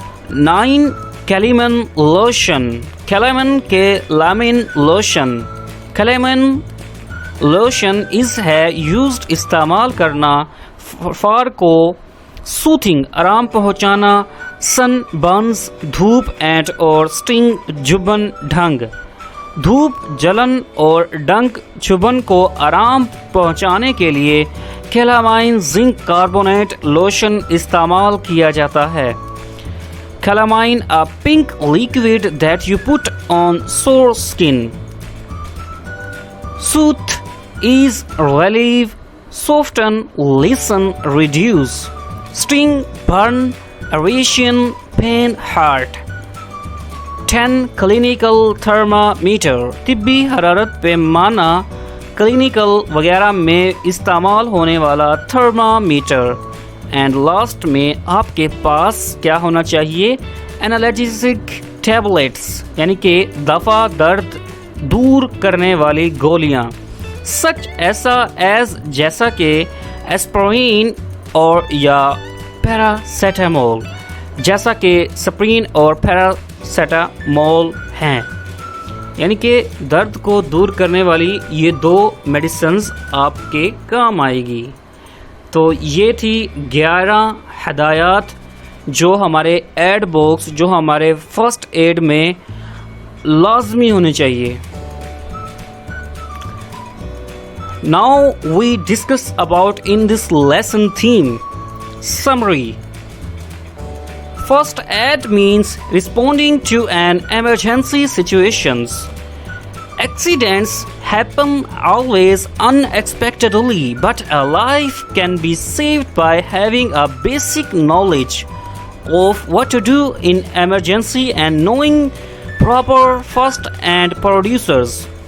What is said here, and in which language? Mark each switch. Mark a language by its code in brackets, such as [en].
[ur] 9 calamine lotion calamine کے لامن lotion calamine lotion is ہے used استعمال کرنا فار کو سوتھنگ آرام پہنچانا سن برنز دھوپ اینڈ اور سٹنگ جبن ڈھنگ دھوپ جلن اور ڈنک چبھن کو آرام پہنچانے کے لیے کیلامائن زنک کاربونیٹ لوشن استعمال کیا جاتا ہے. [en] Calamine a pink liquid that you put on sore skin. Soothe, ease, relieve, soften, loosen, reduce. Sting, burn, irritation, pain, hurt. [ur] 10 clinical thermometer طبی حرارت پیمانہ کلینیکل وغیرہ میں استعمال ہونے والا تھرمامیٹر. اینڈ لاسٹ میں آپ کے پاس کیا ہونا چاہیے انالجیسک ٹیبلیٹس یعنی کہ دفع درد دور کرنے والی گولیاں سچ ایسا ایز جیسا کہ ایسپرین اور یا پیراسیٹامول جیسا کہ سپرین اور پیراسیٹامول ہیں. یعنی کہ درد کو دور کرنے والی یہ 2 میڈیسنز آپ کے کام آئے گی. تو یہ تھی 11 ہدایات جو ہمارے ایڈ باکس جو ہمارے فرسٹ ایڈ میں لازمی ہونے چاہیے. [en] Now we discuss about in this lesson theme summary. First aid means responding to an emergency situations. Accidents happen always unexpectedly, but a life can be saved by having a basic knowledge of what to do in emergency and knowing proper first aid procedures.